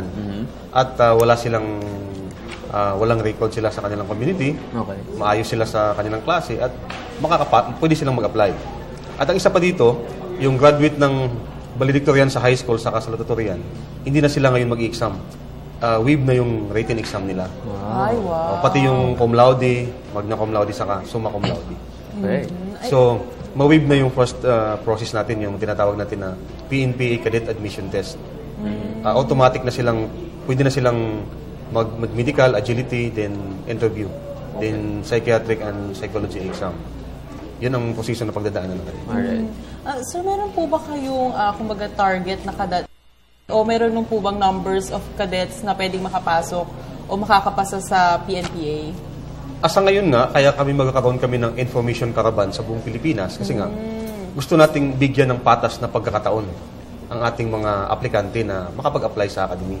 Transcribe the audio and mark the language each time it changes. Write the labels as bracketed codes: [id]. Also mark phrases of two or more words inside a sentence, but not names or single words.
[tl] At walang record sila sa kanilang community. [en] Okay. [tl] Maayos sila sa kanilang klase at pwede silang mag-apply. At ang isa pa dito, yung graduate ng valedictorian sa [en] high school [tl] sa salutatorian, hindi na sila ngayon mag-i-exam. Waive na yung [en] written exam [tl] nila. Ay, wow. Pati yung [la] cum laude, magna cum laude, [tl] saka [la] summa cum laude. [en] Okay. [tl] So, ma-waive na yung [en] first process [tl] natin, yung tinatawag natin na PNPA Cadet Admission Test. Automatic na silang, pwede na silang mag-medical, [en] agility, then interview, then psychiatric and psychology exam. [tl] Yun ang posisyon na pagdadaanan natin. [en] Alright. [tl] Sir, meron po ba kayong kumbaga target na cadet? O meron nung po bang [en] numbers of cadets [tl] na pwedeng makapasok o makakapasa sa PNPA? Asa ngayon nga, kaya kami magkakaroon kami ng [en] information caravan [tl] sa buong Pilipinas kasi nga gusto nating bigyan ng patas na pagkakataon ang ating mga aplikante na makapag-apply sa academy.